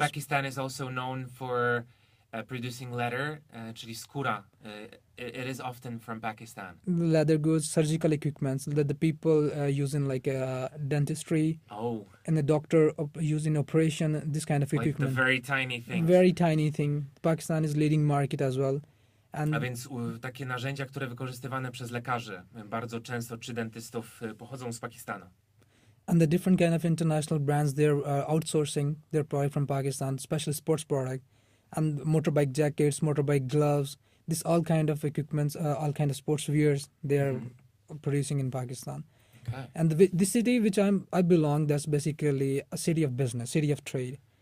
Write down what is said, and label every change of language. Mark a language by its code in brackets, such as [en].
[en] Pakistan is also known for producing leather, [pl] czyli skóra. [en] It is often from Pakistan. Leather goods, surgical equipments that the people use in like dentistry, Oh, and the doctor use in operation. This kind of like the equipment. very tiny things. Very tiny thing. Pakistan is leading market as well. And [pl] A więc takie narzędzia, które wykorzystywane przez lekarzy, bardzo często czy dentystów, pochodzą z Pakistanu. [en] and the different kind of international brands, they're outsourcing their product from Pakistan, especially sports product, and motorbike jackets, motorbike gloves, this all kind of equipments, all kind of sports wears they are producing in Pakistan. Okay. And the city which I belong, that's basically a city of business, city of trade.